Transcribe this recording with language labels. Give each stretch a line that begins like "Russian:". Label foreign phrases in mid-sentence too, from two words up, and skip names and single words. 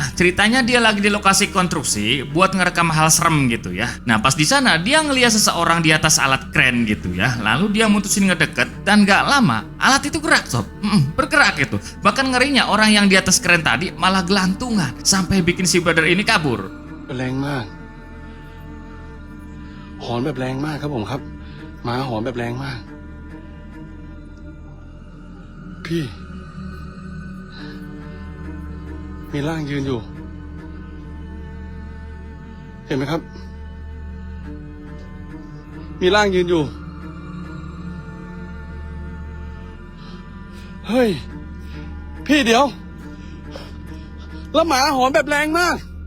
Indonesian: Ceritanya dia lagi di lokasi konstruksi buat ngerekam hal serem gitu ya. Nah pas di sana dia ngeliat seseorang di atas alat kren gitu ya. Lalu dia mutusin ngedeket dan gak lama alat itu gerak sob. Bergerak gitu. Bahkan ngerinya orang yang di atas kren tadi malah gelantungan sampai bikin si brother ini kabur.
Thai: แรงมากหอนแบบแรงมากครับผมครับหมาหอนแบบแรงมากพี่มีร่างยืนอยู่เห็นไหมครับมีร่างยืนอยู่เฮ้ยพี่เดี๋ยวแล้วหมาหอนแบบแรงมาก